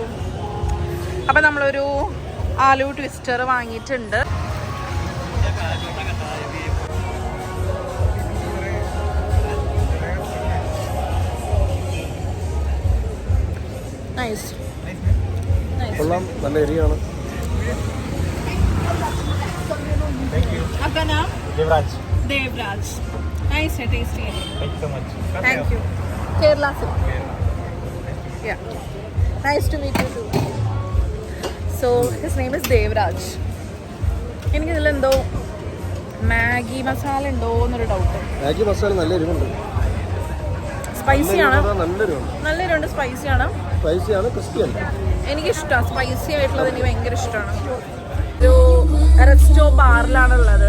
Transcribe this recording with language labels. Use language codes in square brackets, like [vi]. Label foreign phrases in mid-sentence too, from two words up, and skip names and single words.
[ml] അപ്പം നമ്മളൊരു ആലു ട്വിസ്റ്റർ വാങ്ങിയിട്ടുണ്ട്. നൈസ്. കൊള്ളാം, നല്ല എരിയാണ്. [hi] आपका नाम? देवराज. नाइस है, टेस्टी है. [en] Thank you so much. Thank you. Kerala से. Yeah. Nice to meet you too. So his name is Devraj. [ml] എനിക്ക് ഇതിലെന്തോ മാഗി മസാല ഉണ്ടോ എന്നൊരു ഡൗട്ട്. മാഗി മസാല നല്ല എരിവുണ്ട്, സ്പൈസിയാണ്, നല്ല എരിവുണ്ട്, സ്പൈസിയാണ്, ക്രിസ്പിയാണ്. എനിക്കിഷ്ടമാണ് സ്പൈസി ആയിട്ടുള്ളത്. എനിക്ക് ഭയങ്കര ഇഷ്ടമാണ്. ഒരു റെസ്റ്റോ ബാറിലാണുള്ളത്.